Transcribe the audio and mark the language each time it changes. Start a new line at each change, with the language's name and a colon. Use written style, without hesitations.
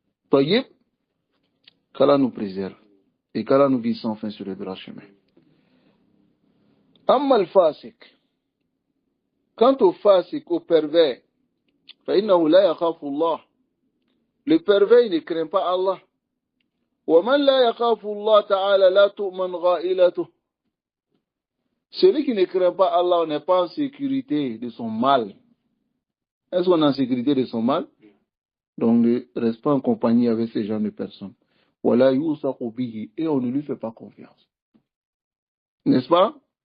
French: Taïb, qu'Allah nous préserve et qu'Allah nous guide sans fin sur le droit chemin.
Arabic: Amma al-fasik,
French: quant au fasik, au pervers,
Arabic: فإنه لا يخاف الله.
French: Le pervers, il ne craint pas Allah.
Arabic: ومن لا يخاف الله تعالى لا تؤمن غائلته.
French: Celui qui ne craint pas Allah n'est pas en sécurité de son mal. Est-ce qu'on est en sécurité de son mal? Donc ne reste pas en compagnie avec ces gens de personnes. Voilà, et on ne lui fait pas confiance. N'est-ce pas?